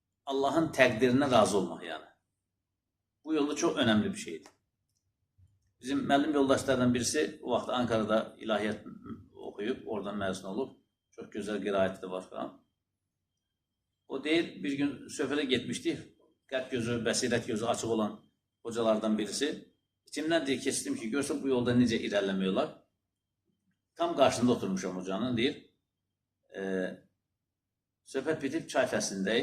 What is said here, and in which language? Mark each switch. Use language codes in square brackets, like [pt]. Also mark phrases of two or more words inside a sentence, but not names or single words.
[az] Allah'ın təqdirinə razı olmaq yani. [tr] Bu yolda çok önemli bir şeydi. [az] Bizim müəllim yoldaşlardan birisi o vaxt [tr] Ankara'da ilahiyyat okuyup oradan mezun olup çok güzel qiraəti de var falan. [az] O deyir, bir gün söhbətə getmişdik. Qəlb gözü, bəsirət gözü açıq olan hocalardan birisi. İçimdən deyir, keçdim ki, görsək bu yolda necə irəliləmiyorlar. Tam qarşısında oturmuşam hocanın, deyir. Söhbət bitib çay fəslindəyim.